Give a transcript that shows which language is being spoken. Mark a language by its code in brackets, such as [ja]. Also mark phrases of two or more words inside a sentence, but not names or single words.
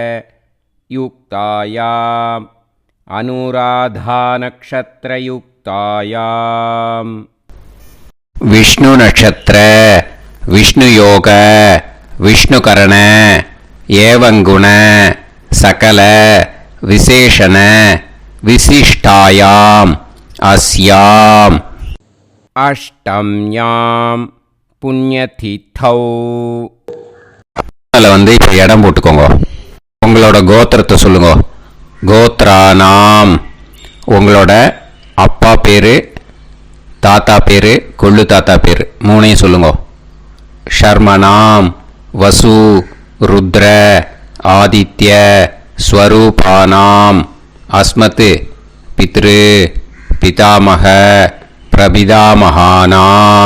[sa] युक्तायाम् अनुराधानक्षत्रयुक्तायाम् विष्णु नक्षत्र विष्णु योग विष्णुकरण एवं गुण सकल विशेषण विशिष्टायाम् अस्याम् अष्टम्याम् पुण्यतिथौ. [ta] அதில் வந்து இப்போ இடம் போட்டுக்கோங்க. உங்களோட கோத்திரத்தை சொல்லுங்க. [sa] கோத்ரானாம். [ta] உங்களோட அப்பா பேர், தாத்தா பேர், கொள்ளு தாத்தா பேர் 3ஐயும் சொல்லுங்க. [sa] शर्मणां वसु रुद्र आदित्य स्वरूपाणां अस्मत् पितृ पितामह प्रपितामहानां.